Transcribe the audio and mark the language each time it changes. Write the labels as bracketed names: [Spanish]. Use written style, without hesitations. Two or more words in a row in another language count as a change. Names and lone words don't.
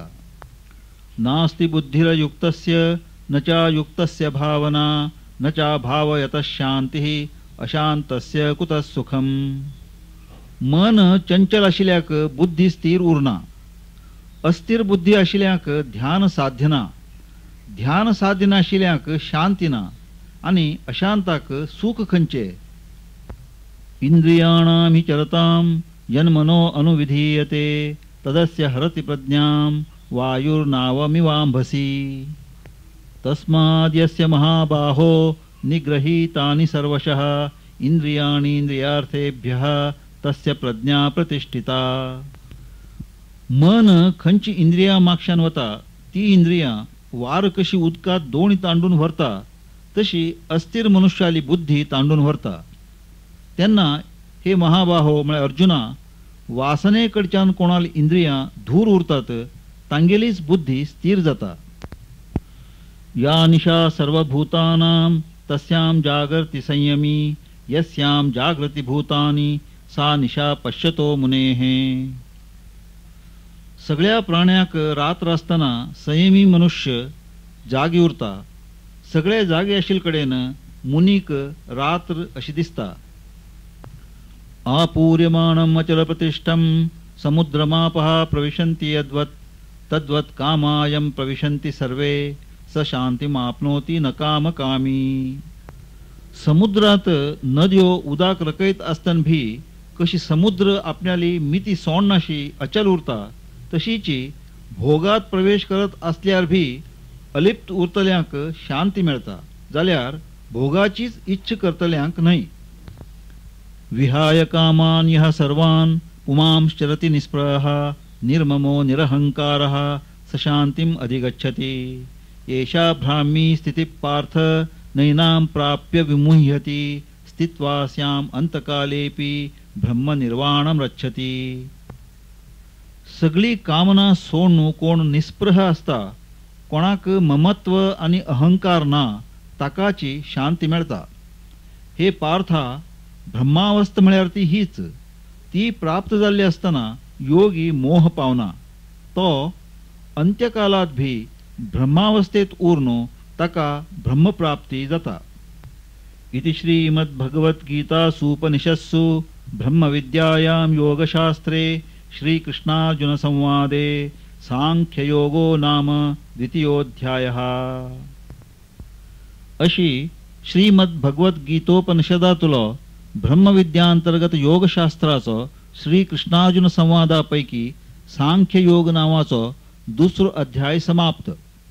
[Sanskrit] नास्ति बुद्धिरयुक्तस्य न च युक्तस्य भावना न च भावयतः शांतिः अशांतस्य कुतः सुखम. [Konkani] मन चंचल आशिल्ल्याक बुद्धी स्थिर उरना. अस्थिर बुद्धी आशिल्ल्याक ध्यान साधना, ध्यान साधना आशिल्ल्याक शांती ना आणि अशांताक सुख खंचे. [Sanskrit] इंद्रियाणां हि चरतां यन्मनो अनुविधीयते तदस्य हरति प्रज्ञां वायुर्नावमिवांभसि. तस्माद्यस्य महाबाहो निग्रहीतानि सर्वशः इंद्रियाणि इंद्रियार्थेभ्यः तस्य प्रज्ञा प्रतिष्ठिता. [Konkani] मन खंची इंद्रिया मागशान वता ती इंद्रिया वार कशी उदकात दोणी तांडून व्हरता तशी अस्थिर मनुष्याली बुद्धी तांडून व्हरता. तेन्ना हे महाबाहो म्हळ्यार अर्जुना, वासनेकडच्यान कोणाली इंद्रिया दूर उरतात तांगेलीच बुद्धी स्थिर जाता. [Sanskrit] या निशा सर्वभूतानां तस्यां जागर्ति संयमी यस्यां जागृति भूतानि सा निशा पश्यतो मुनेः. [Konkani] सगळ्या प्राण्याक रात्र असताना संयमी मनुष्य जागी उरता. सगळे जागे आशिल्ले कडेन मुनीक रात्र अशी दिसता. [Sanskrit] आपूर्यमाणम् अचल प्रतिष्ठम समुद्रमापः प्रविशन्ति यद्वत् तद्वत् कामायं प्रविशन्ति सर्वे स शांतिमाप्नोति न कामकामी. [Konkani] समुद्रात नद्यो उदाक रकयत असताना भी कशी समुद्र आपल्याली मिती सोडनाशी अचल उरता तशीची भोगात प्रवेश करत असल्यार भी अलिप्त उरतल्यांक शांती मेळता जाल्यार भोगाचीच इच्छ करतल्यांक नाही. [Sanskrit] विहाय कामान यः सर्वान् पुमांश्चरति निस्पृहः निर्ममो निरहंकारः स शांतिम् अधिगच्छति. एषा भ्रामी स्थितिः पार्थ नैनां प्राप्य विमुह्यति स्थित्वा स्याम् अंतकालेपि ब्रह्म निर्वाणं रच्छति. [Konkani] सगळी कामना सोडून कोण निस्पृह असता, कोणाक ममत्व आणि अहंकार ना, ताकाची शांती मेळता. हे पार्था, ब्रह्मावस्था म्हळ्यार ती हीच. ती प्राप्त जाल्ली असताना योगी मोह पावना तो अंत्यकालात भी ब्रह्मावस्थेत उरनो ताका ब्रह्मप्राप्ती जाता. [Sanskrit] इति श्रीमद्भगवद्गीतासूपनिषत्सु ब्रह्मविद्यायां योगशास्त्रे श्रीकृष्णार्जुनसंवादे सांख्ययोगो नाम द्वितीयोऽध्यायः. [Konkani] अशी श्रीमद्भगवद्गीतोपनिषदातलो ब्रह्मविद्यांतर्गत योगशास्त्राचो श्रीकृष्णार्जुन संवादापैकी सांख्ययोग नावाचो दुसरो अध्याय समाप्त.